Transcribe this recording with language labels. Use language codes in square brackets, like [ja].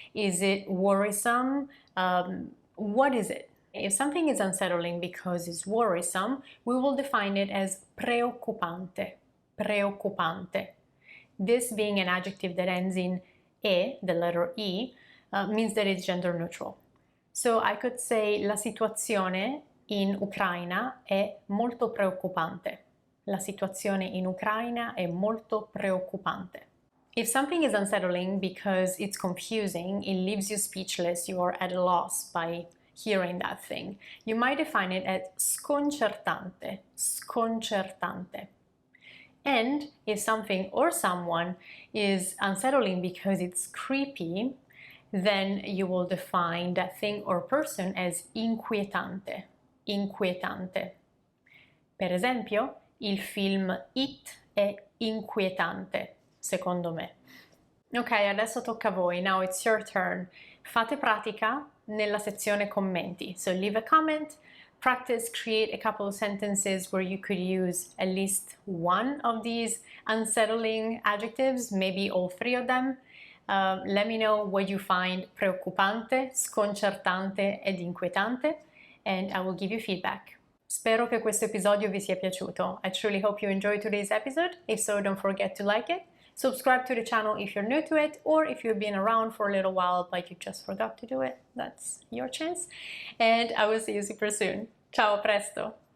[en] Is it worrisome? What is it? If something is unsettling because it's worrisome, we will define it as preoccupante. Preoccupante. This being an adjective that ends in e, the letter E, means that it's gender neutral. So I could say [it] la situazione in Ucraina è molto preoccupante. La situazione in Ucraina è molto preoccupante. [en] If something is unsettling because it's confusing, it leaves you speechless, you are at a loss by hearing that thing, you might define it as sconcertante, sconcertante. And if something or someone is unsettling because it's creepy, then you will define that thing or person as inquietante, inquietante. [it] Per esempio, il film It è inquietante, secondo me. Ok, adesso tocca a voi. [en] Now it's your turn. [it] Fate pratica nella sezione commenti. [en] So leave a comment, practice, create a couple of sentences where you could use at least one of these unsettling adjectives, maybe all three of them. Let me know what you find preoccupante, sconcertante ed inquietante, and I will give you feedback. [it] Spero che questo episodio vi sia piaciuto. [en] I truly hope you enjoyed today's episode. If so, don't forget to like it. Subscribe to the channel if you're new to it, or if you've been around for a little while but you just forgot to do it, that's your chance. And I will see you super soon. [it] Ciao, a presto!